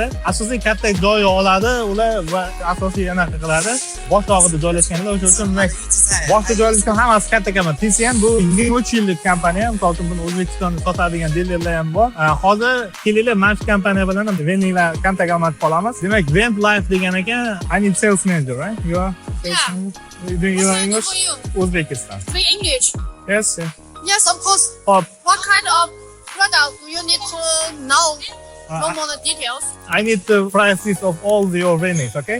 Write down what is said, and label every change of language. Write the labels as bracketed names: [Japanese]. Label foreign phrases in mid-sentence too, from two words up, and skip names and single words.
[Uzbek] Asosiy katta joy oladi, ular va asosiy anaqa qiladi. Boshlig'ida joylashganlar, o'sha uchun boshda joylashgan hammasi katta kompaniya. TCN bu 3 yillik kompaniya, misol uchun buni O'zbekistonda sotadigan dilerlar ham bor. Hozir kelinglar, mana shu kompaniya bilan vendinglar kontakt olib qolamiz. Demak, Vend Life degan ekan, [English] I need sales manager, right? You are Yeah. you are English? For you. Uzbekistan. Speak English. Yes. Yes, of course. [Uzbek] Hop. [English] What kind of product do you need to know? Uh, No more details. I need the prices of all your vendings, okay?